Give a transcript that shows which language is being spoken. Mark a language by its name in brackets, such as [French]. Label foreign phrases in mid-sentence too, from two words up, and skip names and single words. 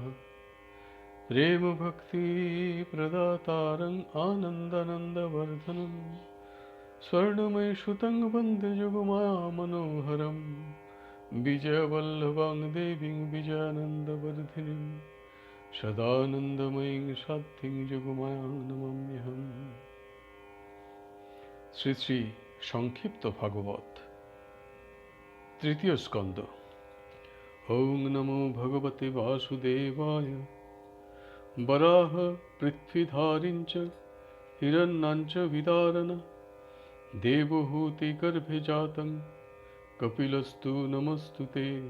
[Sanskrit] प्रेम भक्ति प्रदातारं आनन्दानन्दवर्धनं स्वर्णमय सुतं वन्दे जगमाया मनोहरं विजयवल्लभां देवीं विजयानन्दवर्धिनीं सदानन्दमयीं शान्तिं जगमायां नमाम्यहम्। [Bangla] শ্রী শ্রী সংক্ষিপ্ত ভাগবত তৃতীয় স্কন্দ। [Sanskrit] ওং নমো ভগবতে বাসুদেবায়। বরাহ পৃথ্বীধারিঞ্চ হিরণ্যাঞ্চ বিদারণ দেবহূতি গর্ভে জাতং কপিলস্তু নমস্তুতে।